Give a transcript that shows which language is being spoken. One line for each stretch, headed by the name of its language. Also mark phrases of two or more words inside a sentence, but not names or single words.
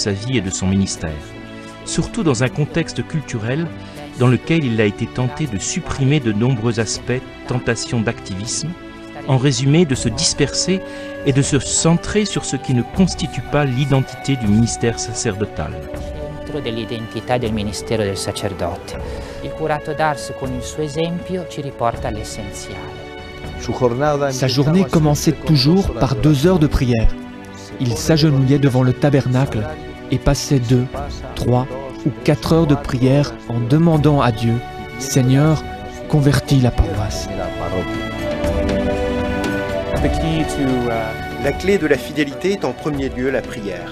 French: sa vie et de son ministère, surtout dans un contexte culturel dans lequel il a été tenté de supprimer de nombreux aspects, tentations d'activisme, en résumé de se disperser et de se centrer sur ce qui ne constitue pas l'identité du ministère sacerdotal.
Italian: Dell'identità del ministero del sacerdote. Il curato d'Ars con il suo esempio ci riporta all'essenziale.
French: Sa journée commençait toujours par 2 heures de prière. Il s'agenouillait devant le tabernacle et passait 2, 3 ou 4 heures de prière en demandant à Dieu « Seigneur, convertis la paroisse ». La clé de la fidélité est en premier lieu la prière.